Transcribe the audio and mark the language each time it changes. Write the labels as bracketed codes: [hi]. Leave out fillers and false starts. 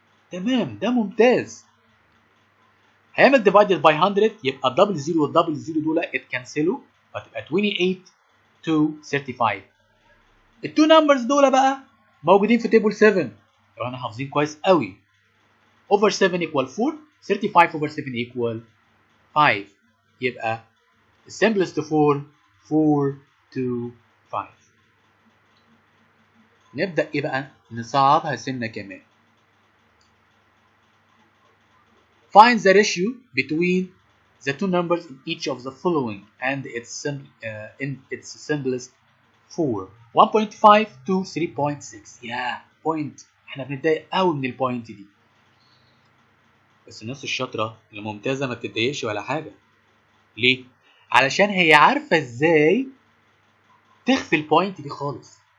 [ar] تمام ده ممتاز. هيعمل [en] divided by 100 [ar] يبقى الدبل زيرو والدبل زيرو دول اتكنسلوا فتبقى 28 to 35. التو نمبرز دول بقى موجودين في تيبل 7 لو احنا حافظين كويس قوي. [en] over 7 equal 4، 35 over 7 equal 5، [ar] يبقى [en] simplest form 4 to 5. [ar] نبدأ ايه بقى؟ نصعبها سنة كمان. [en] Find the ratio between the two numbers in each of the following and in its simplest form. 1.5 to 3.6. [ar] يا بوينت، احنا بنتضايق قوي من البوينت دي. بس الناس الشاطرة الممتازة ما بتتضايقش ولا حاجة. ليه؟ علشان هي عارفة ازاي تخفي البوينت دي خالص.